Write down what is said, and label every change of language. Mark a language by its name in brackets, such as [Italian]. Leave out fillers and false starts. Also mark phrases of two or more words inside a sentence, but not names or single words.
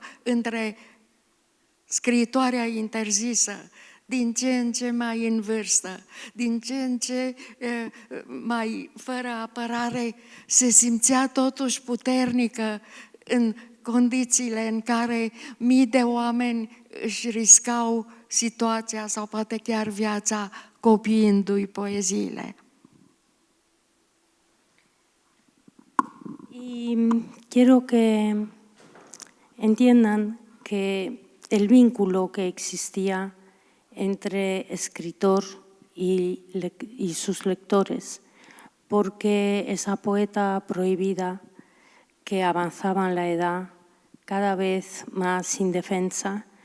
[Romanian] între scriitoarea interzisă, din ce în ce mai în vârstă, din ce în ce mai fără apărare, se simțea totuși puternică în condițiile în care mii de oameni își riscau situația sau poate chiar viața copiindu-i poeziile. [Spanish] Y quiero que entiendan que el vínculo que existía entre escritor y sus lectores, porque esa poeta prohibida que avanzaba en la edad, cada vez más indefensa,